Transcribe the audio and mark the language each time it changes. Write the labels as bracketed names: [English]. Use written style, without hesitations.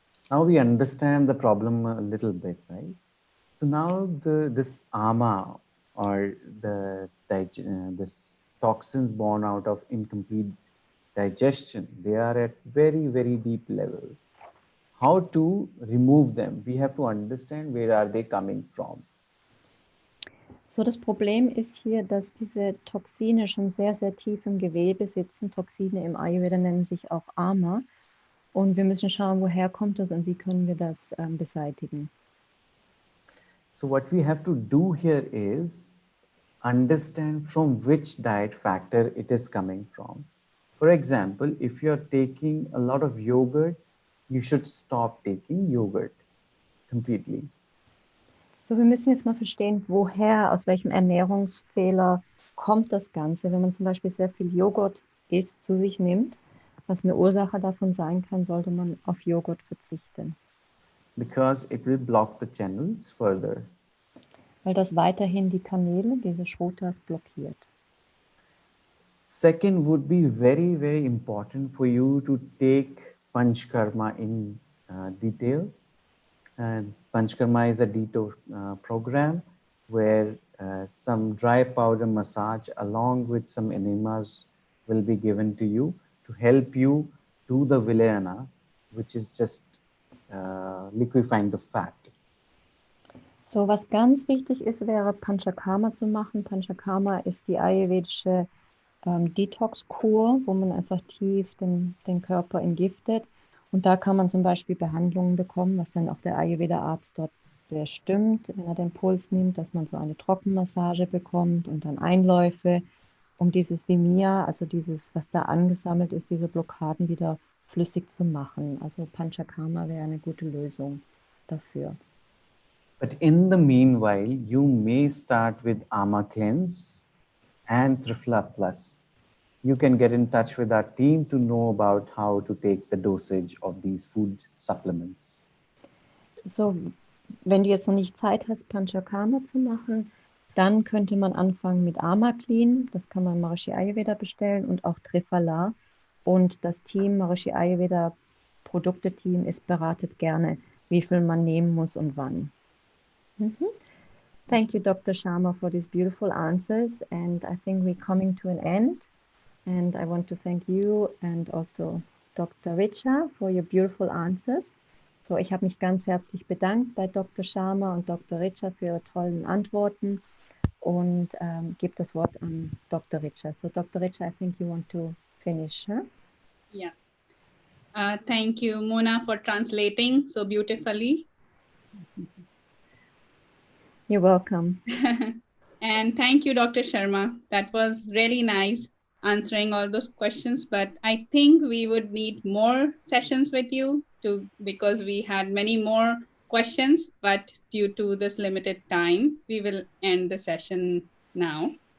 [English] Now we understand the problem a little bit, right? So now this ama, or this toxins born out of incomplete digestion, they are at very, very deep level. How to remove them? We have to understand where are they coming from. [German] So, das Problem ist hier, dass diese Toxine schon sehr, sehr tief im Gewebe sitzen. Toxine im Ayurveda nennen sich auch Ama. Und wir müssen schauen, woher kommt das und wie können wir das beseitigen. [English] So what we have to do here is understand from which diet factor it is coming from. For example, if you're taking a lot of yogurt, you should stop taking yogurt completely. [German] So, wir müssen jetzt mal verstehen, woher, aus welchem Ernährungsfehler kommt das Ganze. Wenn man zum Beispiel sehr viel Joghurt isst, zu sich nimmt, was eine Ursache davon sein kann, sollte man auf Joghurt verzichten. [English] Because it will block the channels further. [German] Weil das weiterhin die Kanäle, diese Shrotas, blockiert. [English] Second would be very, very important for you to take Panchkarma in detail. And Panchkarma is a detox program where some dry powder massage along with some enemas will be given to you to help you do the Vilayana, which is just liquefying the fat. [German] So, was ganz wichtig ist, wäre Panchakarma zu machen. Panchakarma ist die ayurvedische Detox-Kur, wo man einfach tief den Körper entgiftet. Und da kann man zum Beispiel Behandlungen bekommen, was dann auch der Ayurveda-Arzt dort bestimmt, wenn er den Puls nimmt, dass man so eine Trockenmassage bekommt und dann Einläufe, um dieses Vimya, also dieses, was da angesammelt ist, diese Blockaden wieder flüssig zu machen. Also Panchakarma wäre eine gute Lösung dafür. [English] But in the meanwhile, you may start with Ama Cleanse and Trifla Plus. You can get in touch with our team to know about how to take the dosage of these food supplements. [German] So, wenn du jetzt noch nicht Zeit hast, Panchakarma zu machen, dann könnte man anfangen mit Ama Clean. Das kann man Maharishi Ayurveda bestellen, und auch Trifala. Und das Team, Maharishi Ayurveda Produkte-Team, ist beratet gerne, wie viel man nehmen muss und wann. [English] Thank you, Dr. Sharma, for these beautiful answers. And I think we're coming to an end. And I want to thank you and also Dr. Richa for your beautiful answers. [German] So, ich habe mich ganz herzlich bedankt bei Dr. Sharma und Dr. Richa für ihre tollen Antworten und gebe das Wort an Dr. Richa. So, Dr. [English] Richa, I think you want to finish, huh? Yeah. Thank you, Mona, for translating so beautifully. You're welcome. And thank you, Dr. Sharma. That was really nice answering all those questions, but I think we would need more sessions with you because we had many more questions, but due to this limited time, we will end the session now.